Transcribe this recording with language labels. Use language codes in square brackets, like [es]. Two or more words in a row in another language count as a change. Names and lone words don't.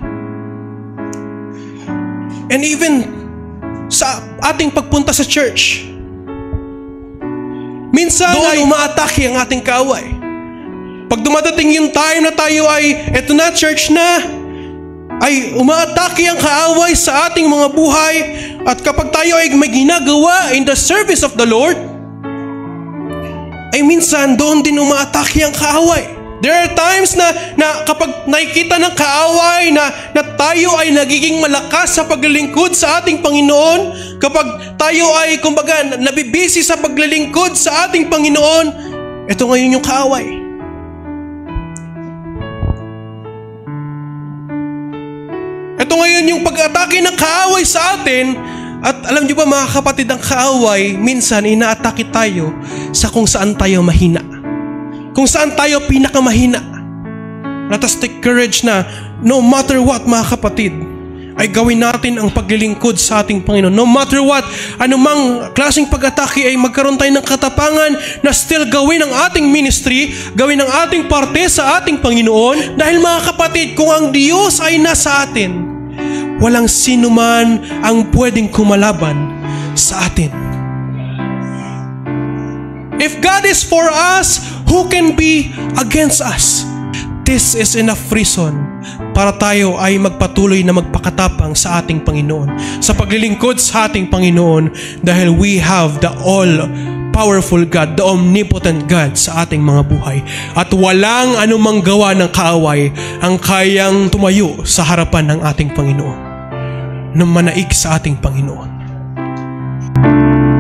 [en] And even [tl] sa ating pagpunta sa church, minsan ay umaatake ang ating kaaway. Pag dumadating yung time na tayo ay eto na, church na, ay umaatake ang kaaway sa ating mga buhay. At kapag tayo ay may ginagawa [en] in the service of the Lord, [tl] ay minsan doon din umaatake ang kaaway. [en] There are times [tl] na kapag nakikita ng kaaway na tayo ay nagiging malakas sa paglilingkod sa ating Panginoon, kapag tayo ay kumbaga nabibisi sa paglilingkod sa ating Panginoon, ito ngayon yung kaaway. Ito ngayon yung pag-atake ng kaaway sa atin. At alam niyo ba, mga kapatid, ang kaaway, minsan inaatake tayo sa kung saan tayo mahina. Kung saan tayo pinakamahina. [en] Let us take courage na no matter what, [tl] mga kapatid, ay gawin natin ang paglilingkod sa ating Panginoon. [en] No matter what, [tl] anumang klaseng pag-atake, ay magkaroon tayo ng katapangan na still gawin ang ating ministry, gawin ang ating parte sa ating Panginoon. Dahil mga kapatid, kung ang Diyos ay nasa atin, walang sino man ang pwedeng kumalaban sa atin. [en] If God is for us, who can be against us? This is enough reason [tl] para tayo ay magpatuloy na magpakatapang sa ating Panginoon, sa paglilingkod sa ating Panginoon, dahil [en] we have the all-powerful God, the omnipotent God [tl] sa ating mga buhay. At walang anumang gawa ng kaaway ang kayang tumayo sa harapan ng ating Panginoon, na manaig sa ating Panginoon.